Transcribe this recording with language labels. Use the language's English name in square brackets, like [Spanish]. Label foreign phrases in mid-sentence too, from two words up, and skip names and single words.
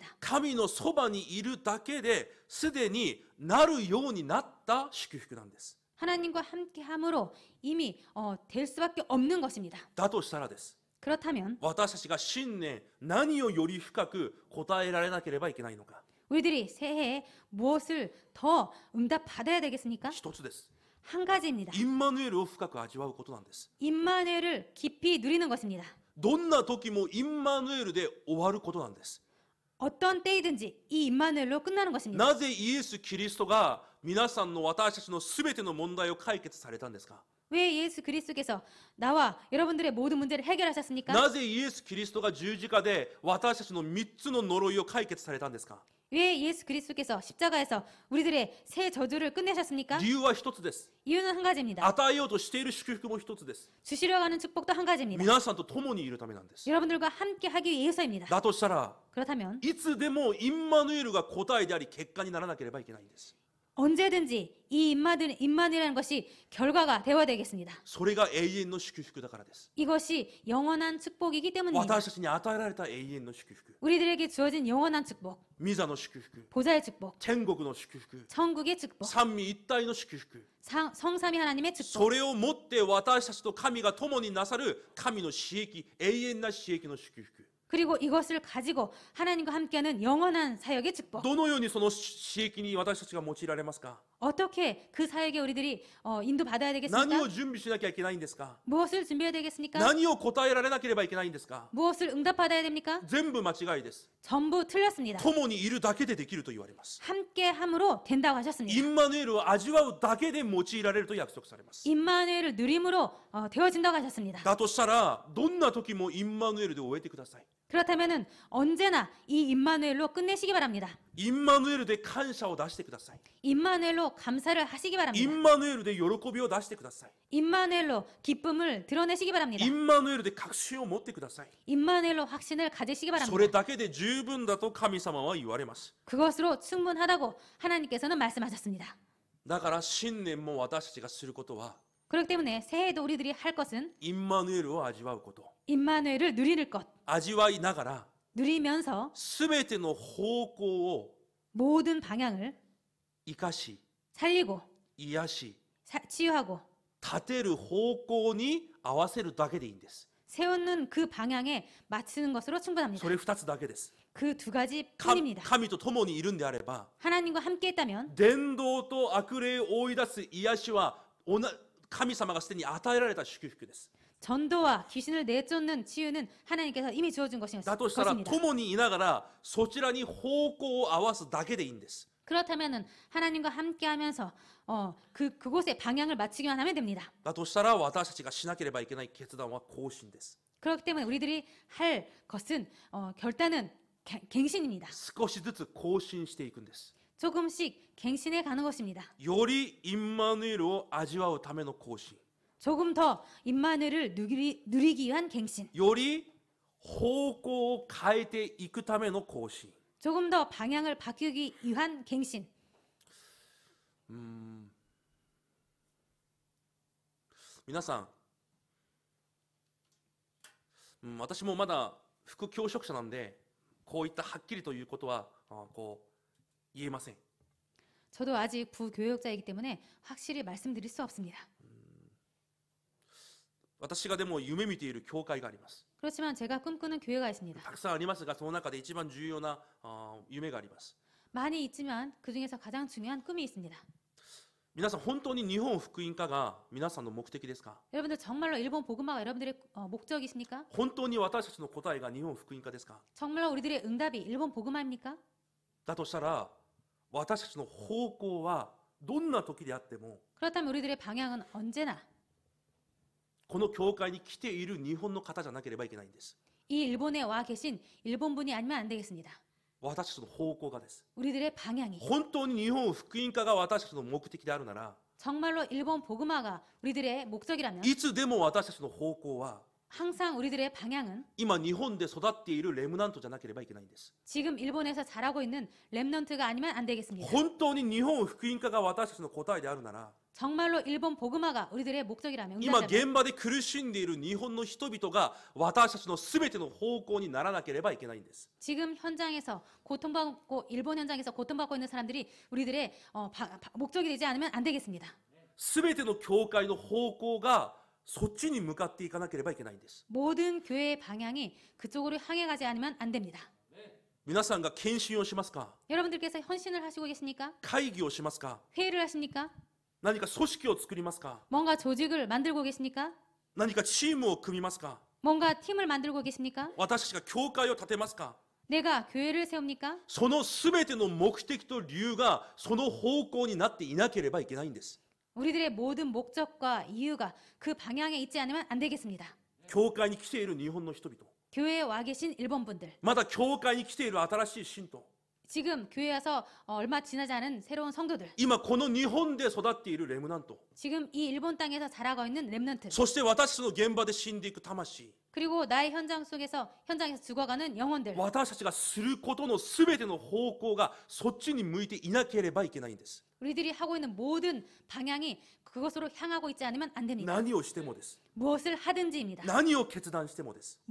[Japanese] 神のそばにいるだけですでになるようになった祝福なんです。 [Korean] 하나님과 함께 함으로 이미 될 수밖에 없는 것입니다. [Japanese] だとしたらです。 [Korean] 그렇다면 [Japanese] 私たちが新年何をより深く答えられなければいけないのか。 [Korean] 우리들이 새해에 무엇을 더 응답받아야 되겠습니까? [Japanese] 一つです。 [Korean] 한 가지입니다. [Japanese] インマヌエルを深く味わうことなんです。 [Korean] 임마누엘을 깊이 누리는 것입니다. [Japanese] どんな時もインマヌエルで終わることなんです。 [Korean] 어떤 때이든지 이 임마누엘로 끝나는 것입니다. [Japanese] なぜイエス・キリストが皆さんの私たちのすべての問題を解決されたんですか？ [Korean] 왜 예수 그리스도께서 나와 여러분들의 모든 문제를 해결하셨습니까? [Japanese] なぜイエス・キリストが十字架で私たちの3つの呪いを解決されたんですか？ [Korean] 왜 예수 그리스도께서 십자가에서 우리들의 새 저주를 끝내셨습니까? [Japanese] 理由は一つです。 [Korean] 이유는 한 가지입니다. [Japanese] 与えようとしている祝福も一つです。 [Korean] 주시려고 하는 축복도 한 가지입니다. [Japanese] 皆さんと共にいるためなんです。 [Korean] 여러분들과 함께 하기 위해서입니다. [Japanese] だとしたら [Korean] 그렇다면 [Japanese] いつでもインマヌエルが答えであり結果にならなければいけないんです。 [Korean] 언제든지 이 임마누엘이라는 것이 결과가 되어야 되겠습니다. [Japanese] それが永遠の祝福だからです。 [Korean] 이것이 영원한 축복이기 때문입니다. [Japanese] 私たちに与えられた永遠の祝福、 [Korean] 우리들에게 주어진 영원한 축복, [Japanese] 御座の祝福、 [Korean] 보좌의 축복, [Japanese] 天国の祝福、 [Korean] 천국의 축복, [Japanese] 三位一体の祝福、 [Korean] 성삼위 하나님의 축복. [Japanese] それをもって私たちと神が共になさる神の私益、永遠な私益の祝福。 [Korean] 그리고 이것을 가지고 하나님과 함께하는 영원한 사역의 축복. [Japanese] どのようにその刺激に私たちが用いられますか？ [Korean] 어떻게 그 사역에 우리들이 인도받아야 [Japanese] 何 [Korean] 되겠습니까? [Japanese] を準備しなきゃいけないんですか？ [Korean] 무엇을 준비해야 되겠습니까? [Japanese] 何を答えられなければいけないんですか？ [Korean] 무엇을 응답받아야 됩니까? [Japanese] 全部間違いです。 [Korean] 전부 틀렸습니다. [Japanese] 共にいるだけでできると言われます。 [Korean] 함께함으로 된다고 [Japanese] イ [Korean] 하셨습니다. [Japanese] ンマヌエルを味わうだけで用いられると約束されます。 [Korean] 임마누엘을 누림으로 되어진다고 하셨습니다. [Japanese] だとしたら、どんな時もインマヌエルで終えてください。 [Korean] 그렇다면은 언제나 이 임마누엘로 끝내시기 바랍니다. [Japanese] インマヌエルで感謝を出してください。 [Korean] 임마누엘로 감사를 하시기 [Japanese] イ [Korean] 바랍니다. [Japanese] ンマヌエルで喜びを出してください。 [Korean] 임마누엘로 기쁨을 드러내시기 바랍니다. [Japanese] インマヌエルで確信を持ってください。 [Korean] 임마누엘로 확신을 가지시기 [Japanese] それ [Korean] 바랍니다. [Japanese] だけで十分だと神様は言われます。 [Korean] 그것으로 충분하다고 하나님께서는 말씀하셨습니다. [Japanese] だから新年も私たちがすることは、 [Korean] 그렇기 때문에 새해에도 우리들이 할 것은 [Japanese] インマヌエルを味わうこと。 [Korean] 임마누엘을 누리는 것, [Japanese] 味わいながら、 [Korean] 누리면서 [Japanese] すべての方向を [Korean] 모든 방향을 [Japanese] 生かし、 [Korean] 살리고 [Japanese] 癒し、 [Korean] 치유하고 [Japanese] 立てる方向に合わせるだけでいいんです。 [Korean] 세우는 그 방향에 맞추는 것으로 충분합니다. [Japanese] それ2つだけです。 [Korean] 그 두 가지 [Japanese] か [Korean] 뿐입니다. [Japanese] 神と共にいるんであれば、 [Korean] 하나님과 함께 있다면 [Japanese] 伝道と悪霊を追い出す癒しは神様がすでに与えられた祝福です。 [Korean] 전도와 귀신을 내쫓는 치유는 하나님께서 이미 주어준 [Japanese] だとしたら [Korean] 것입니다. [Japanese] 共にいながらそちらに方向を合わすだけでいいんです。 [Korean] 그렇다면은 하나님과 함께하면서 그곳에 방향을 맞추기만 하면 됩니다. [Japanese] だとしたら私たちがしなければいけない決断は更新です。 [Korean] 그렇기 때문에 우리들이 할 것은 결단은 갱신입니다. [Japanese] 少しずつ更新していくんです。 [Korean] 조금씩 갱신해 가는 것입니다. [Japanese] よりインマヌエルを味わうための更新。 [Korean] 조금 더 임마누엘을 누리기 위한 갱신. [Japanese] より方向を変えていくための更新。 [Korean] 조금 더 방향을 바꾸기 위한 갱신. [Japanese] 皆さん、私もまだ副教職者なんで、こういったはっきりということは言えません。 [Korean] 저도 아직 부교역자이기 때문에 확실히 말씀드릴 수 없습니다. [Japanese] 私がでも夢見ている教会があります。 [Korean] 그렇지만 제가 꿈꾸는 교회가 있습니다. [Japanese] たくさんありますが、その中で一番重要な夢があります。 [Korean] 많이 있지만 그 중에서 가장 중요한 꿈이 있습니다. [Japanese] 皆さん、本当に日本福音化が皆さんの目的ですか？ [Korean] 여러분들 정말로 일본 복음화가 여러분들의 목적이십니까? [Japanese] 本当に私たちの答えが日本福音化ですか？ [Korean] 정말로 우리들의 응답이 일본 복음화입니까? [Japanese] だとしたら、私たちの方向はどんな時であっても、 [Korean] 그렇다면 우리들의 방향은 언제나 [Japanese] この教会に来ている日本の方じゃなければいけないんです。 [Korean] 이 일본에 와 계신 일본분이 아니면 안 되겠습니다. [Japanese] 私たちの方向がです。 [Korean] 우리들의 방향이 [Japanese] 本当に日本福音化が私たちの目的であるなら、 [Korean] 정말로 일본 복음화가 우리들의 목적이라면 [Japanese] いつでも私たちの方向は [Korean] 항상 우리들의 방향은 [Japanese] 今日本で育っているレムナントじゃなければいけないんです。 [Korean] 지금 일본에서 자라고 있는 렘넌트가 아니면 안 되겠습니다. [Japanese] 本当に日本福音化が私たちの答えであるなら、 [Korean] 정말로 일본 복음화가 우리들의 목적이라면 [Japanese] 今 [Korean] 응답이라면 [Japanese] 現場で苦しんでいる日本の人々が私たちの全ての方向にならなければいけないんです。 [Korean] 지금 현장에서 고통받고 일본 현장에서 고통받고 있는 사람들이 우리들의 목적이 되지 않으면 안 되겠습니다. [Japanese] 全ての教会の方向がそっちに向かっていかなければいけないんです。 [Korean] 모든 교회의 방향이 그쪽으로 향해 가지 않으면 안 됩니다. [Japanese] 皆さんが献身をしますか？ [Korean] 여러분들께서 헌신을 하시고 계십니까? [Japanese] 会議をしますか？ [Korean] 회의를 하십니까? [Japanese] 何か組織を作りますか？ [Korean] 뭔가 조직을 만들고 계십니까? [Japanese] 何かチームを組みますか？ [Korean] 뭔가 팀을 만들고 계십니까? [Japanese] 私たちが教会を建てますか？ [Korean] 내가 교회를 세웁니까? [Japanese] その全ての目的と理由がその方向になっていなければいけないんです。 [Korean] 우리들의 모든 목적과 이유가 그 방향에 있지 않으면 안 되겠습니다. [Japanese] 教会に来ている日本の人々、 [Korean] 교회에 와 계신 일본 분들, [Japanese] まだ教会に来ている新しい信徒、 [Korean] 지금 교회에 와서 얼마 지나지 않은 새로운 성도들, [Japanese] 今この日本で育っているレムナント、 [Korean] 지금 이 일본 땅에서 자라고 있는 렘넌트, [Japanese] そして私たちの現場で死んでいく魂、 [Korean] 그리고 나의 현장에서 죽어가는 영혼들, [Japanese] 私たちがすることの全ての方向がそっちに向いていなければいけないんです。 [Korean] 우리들이 하고 있는 모든 방향이 그것으로 향하고 있지 않으면 안 됩니다. [Japanese] 何をしてもです。 [Korean] 무엇을 하든지입니다. [Japanese] 何を決断してもです。